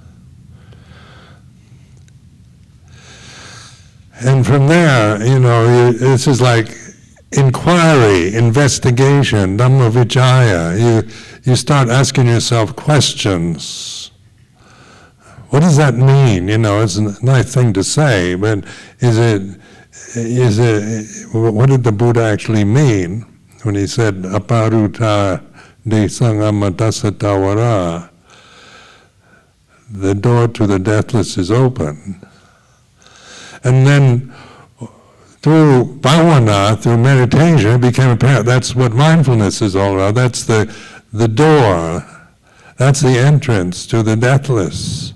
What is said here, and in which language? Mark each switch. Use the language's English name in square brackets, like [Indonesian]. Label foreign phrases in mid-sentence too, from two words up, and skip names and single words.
[English] And from there, this is like inquiry, investigation, [Pali] Dhamma Vicaya. [English] You start asking yourself questions. What does that mean? It's a nice thing to say, but what did the Buddha actually mean when he said, [Pali] aparuta de sangamatasa tawara? [English] The door to the deathless is open. And then through bhavana, through meditation, it became apparent that's what mindfulness is all about. That's the door. That's the entrance to the deathless.